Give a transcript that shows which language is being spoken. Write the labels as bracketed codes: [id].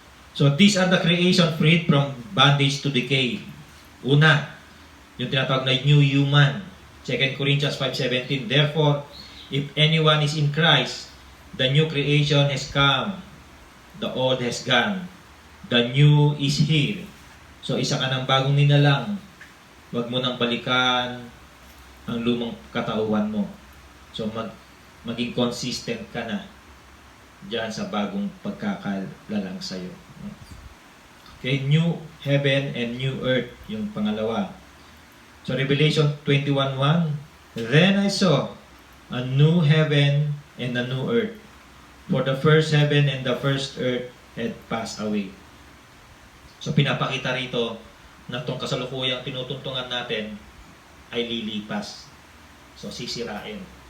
[en] So, these are the creation freed from bondage to decay. [tl] Una, yung tinatawag na [en] new human. [tl] 2 Corinthians 5:17. [en] Therefore, if anyone is in Christ, the new creation has come, the old has gone. The new is here. [tl] So isa ka ng bagong ninalang. Huwag mo nang balikan ang lumang katauhan mo. So maging consistent ka na diyan sa bagong pagkakalalang sa'yo. [en] Okay, new heaven and new earth, [tl] yung pangalawa. [en] So Revelation 21:1, Then I saw a new heaven and a new earth, for the first heaven and the first earth had passed away. [tl] So pinapakita rito na itong kasalukuyang tinutuntungan natin ay lilipas. So sisirain.